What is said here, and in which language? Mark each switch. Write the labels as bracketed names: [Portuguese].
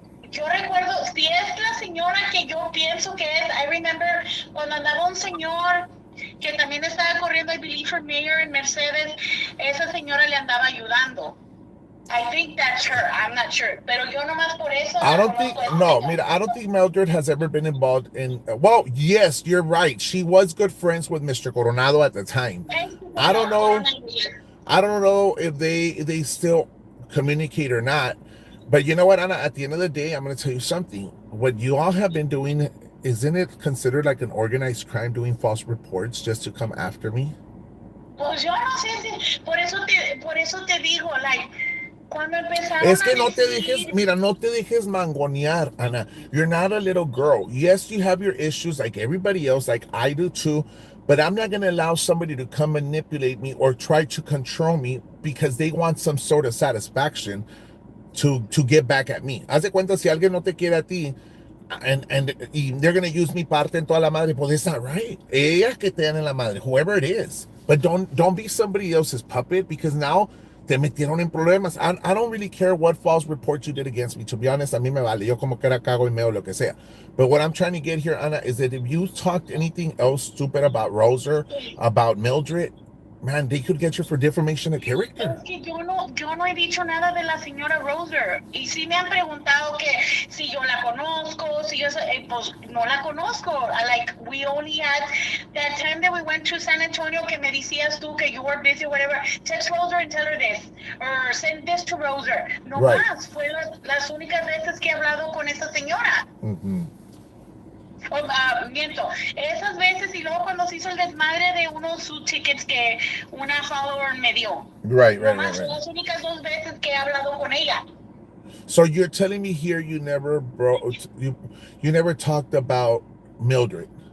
[Spanish] Yo recuerdo, si es la señora que yo pienso que es, [English] I remember [Spanish] cuando andaba un señor que también estaba corriendo, [English] I believe, for mayor [Spanish] en Mercedes, esa señora le andaba ayudando. [English] I think that's her. I'm not sure. [Spanish] Pero yo nomás por eso. [English] I don't think, [Spanish] no, mira, [English] I don't think Mildred has ever been involved in, well, yes, you're right. She was good friends with Mr. Coronado at the time. I don't know if they still communicate or not. But you know what, Ana, at the end of the day, I'm going to tell you something. What you all have been doing, isn't it considered like an organized crime doing false reports just to come after me? [Spanish] Pues yo no sé si, por eso te digo, [English] like, [Spanish] cuando empezaron Es que a no te dejes, mira, no te dejes mangonear, Ana. [English] You're not a little girl. Yes, you have your issues like everybody else, like I do too. But I'm not going to allow somebody to come manipulate me or try to control me because they want some sort of satisfaction to get back at me. [Spanish] Haz de cuenta, si alguien no te quiere a ti, [English] and they're going to use [Spanish] mi parte en toda la madre, pues [English] it's not right. [Spanish] Ellas que te dan en la madre, [English] whoever it is. But don't be somebody else's puppet because now [Spanish] te metieron en problemas. [English] I don't really care what false report you did against me. To be honest, [Spanish] a mí me vale. Yo como que era cago y meo lo que sea. [English] But what I'm trying to get here, Ana, is that if you talked anything else stupid about Roser, about Mildred, man, they could get you for defamation of character. [Spanish] Es que yo no he dicho nada de la señora Roser. Y sí me han preguntado que si yo la conozco, si yo, pues no la conozco. [English] Like, we only had that time that we went to San Antonio [Spanish] que me decías tú que [English] you were busy or whatever. Text Roser and tell her this. Or send this to Roser. No Right. [Spanish] más. Fue las únicas veces que he hablado con esa señora. Mm-hmm. Miento, esas veces y luego cuando se hizo el desmadre de unos tickets que una follower me dio. [English] Right. [Spanish] Son las únicas 2 veces que he hablado con ella. [English] So you're telling me here you never you never talked about Mildred.